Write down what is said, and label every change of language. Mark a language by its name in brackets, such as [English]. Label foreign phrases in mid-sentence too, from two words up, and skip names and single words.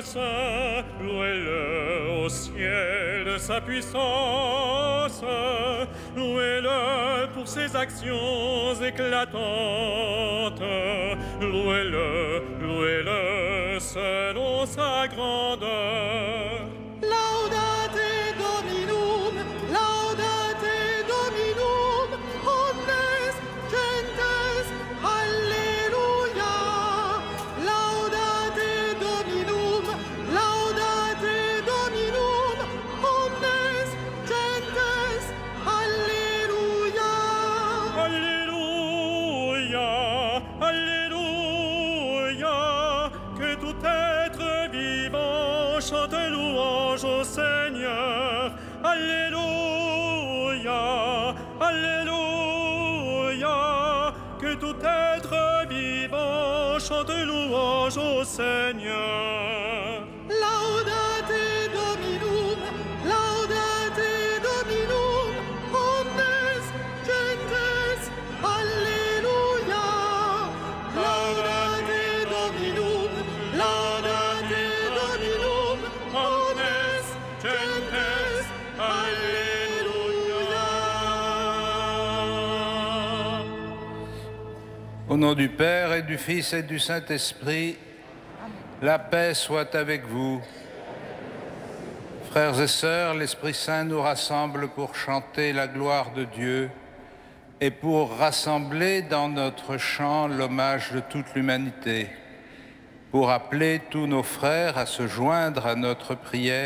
[French] saint, louez-le au ciel de sa puissance, louez-le pour ses actions éclatantes, louez-le selon sa grandeur. [Latin] Laudate Dominum, omnes gentes, alleluia. Laudate Dominum, omnes gentes, alleluia. [French] Alléluia, Alléluia, que tout être vivant chante louange au Seigneur. Alléluia, Alléluia, que tout être vivant chante louange au Seigneur. [Latin] Laudate Dominum, omnes gentes, alleluia. Laudate Dominum, omnes gentes, alleluia. [French] Au nom du Père et du Fils et du Saint-Esprit, la paix soit avec vous. Frères et sœurs, l'Esprit Saint nous rassemble pour chanter la gloire de Dieu et pour rassembler dans notre chant l'hommage de toute l'humanité, pour appeler tous nos frères à se joindre à notre prière.